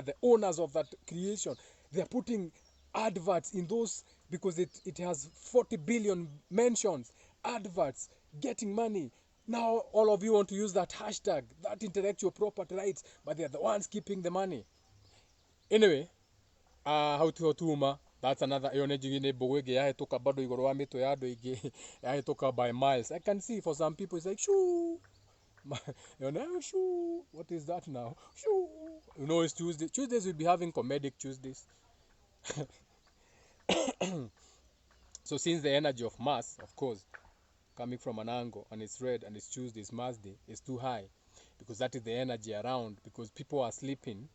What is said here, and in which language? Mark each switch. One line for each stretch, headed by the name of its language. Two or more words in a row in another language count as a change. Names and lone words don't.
English: The owners of that creation, they are putting adverts in those because it has 40 billion mentions. Adverts, getting money. Now all of you want to use that hashtag, that intellectual property rights, but they are the ones keeping the money. Anyway, how to hotuma. That's another energy
Meru: bogege yahetoka bado igoro wa mito ya ando ige yahetoka
English: by miles. I can see for some people it's like shoo. You know, shoo. What is that now? Shoo. You know, it's Tuesday. Tuesdays we'll be having comedic Tuesdays. So since the energy of mass, of course, coming from an angle and it's red and it's Tuesday, it's Mass Day, is too high because that is the energy around because people are sleeping.